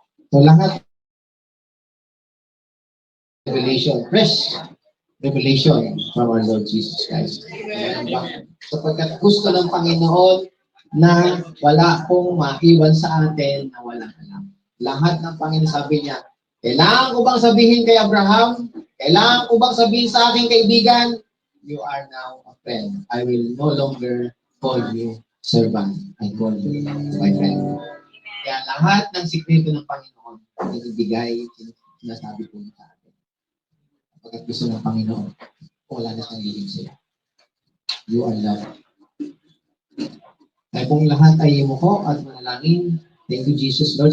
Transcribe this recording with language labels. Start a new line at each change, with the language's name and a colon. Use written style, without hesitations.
English: So lahat revelation, fresh revelation from our Lord Jesus Christ. Amen.
Filipino: Sapagkat gusto ng Panginoon na wala pong maiwan sa atin na walang alam. Lahat ng Panginoon sabi niya, kailangan ko bang sabihin kay Abraham? Kailangan ko bang sabihin sa aking kaibigan?
English: You are now a friend. I will no longer call you servant. I call you my friend.
Filipino: Kaya lahat ng sikreto ng Panginoon, ibigay, sinasabi po sa atin. Kapag gusto ng Panginoon, wala na siyang lilig sila.
English: You are loved.
Filipino: Kaya kung lahat ay imuko at manalangin,
English: thank you, Jesus, Lord.